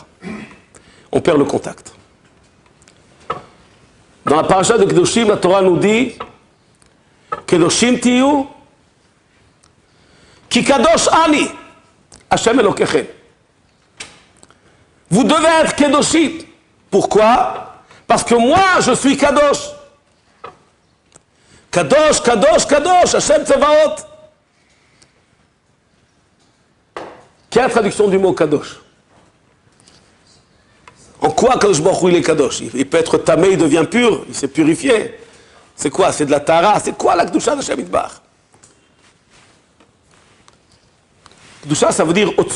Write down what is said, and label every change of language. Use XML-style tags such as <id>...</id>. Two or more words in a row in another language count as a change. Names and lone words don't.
<fr>On perd le contact. Dans la paracha de Kedoshim, la Torah nous dit</fr> <he>קדושים תהיו כי קדוש אני השם אלוקיכם.</he> <fr>Vous devez être kedoshim. Pourquoi? Parce que moi, je suis kadosh.</fr> <he>קדוש, קדוש, קדוש, השם צבאות.</he> <fr>Quelle est la traduction du mot kadosh? En quoi</fr> <he>קדוש ברוך הוא</he> <fr>il est kadosh? Il peut être tamé, il devient pur, il s'est purifié. C'est quoi? C'est de la tara. C'est quoi la kedusha de</fr> <he>השם יתברך?</he> <fr>Kedusha, ça veut dire au-dessus.</fr>